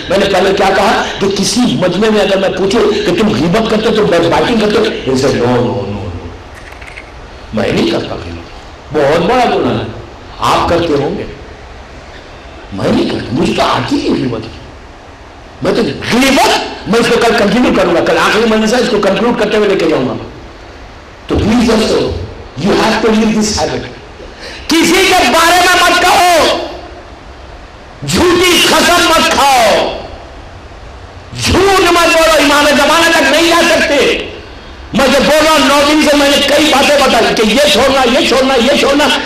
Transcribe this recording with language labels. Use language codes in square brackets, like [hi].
[ur] میں نے پہلے کیا کہا کہ کسی مجمع میں اگر میں پوچھوں کہ تم غیبت کرتے تو بیک بائٹنگ کرتے ہو، نو میں نہیں کرتا. غیبت بہت بڑا گناہ ہے. آپ کرتے ہوں گے، میں نہیں کرتا. مجھے تو آتی ہے غیبت. میں تو غیبت میں اس کو کل کنٹینیو کروں گا. کل آخری مجلس ہے، اس کو کنکلوڈ کرتے ہوئے لے کے جاؤں گا. تو پلیز دوستو [en] you have to leave this habit. [ur] کسی کے بارے میں مت کہو، جھوٹی قسم مت کھاؤ، جھوٹ مت بولو. امام زمانہ تک نہیں جا سکتے. میں جو بول رہا ہوں 9 دن سے میں نے کئی باتیں بتائی کہ یہ چھوڑنا یہ چھوڑنا یہ چھوڑنا.